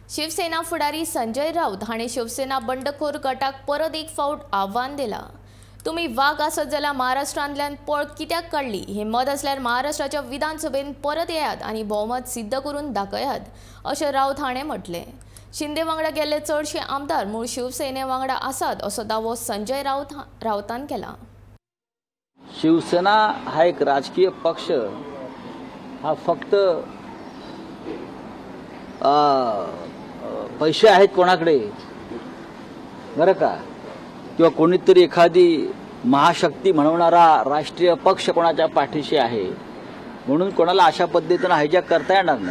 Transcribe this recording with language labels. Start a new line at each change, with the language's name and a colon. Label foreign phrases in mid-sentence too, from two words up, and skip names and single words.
Konkani: शिवसेना फुडारी संजय राऊत हाणे शिवसेना बंडखोर गटाक परत एक फावट आव्हान दिला। तुम्ही वाग आसत जाल्यार महाराष्ट्रांतल्यान पळ कित्याक काडली हे मत असल्यार महाराष्ट्राच्या विधानसभेन परत येयात आणि बहुमत सिद्ध करून दाखयात, अशें राऊत हाणें म्हटलें। शिंदे वांगडा गेल्ले चडशे आमदार मूळ शिवसेने वांगडा आसात असो दावो संजय राऊतान केला।
Marathi: शिवसेना हा एक राजकीय पक्ष हा फक्त पैसे आहेत कोणाकडे बरं का, किंवा कोणीतरी एखादी महाशक्ती म्हणवणारा राष्ट्रीय पक्ष कोणाच्या पाठीशी आहे म्हणून कोणाला अशा पद्धतीने हायजॅक करता येणार नाही।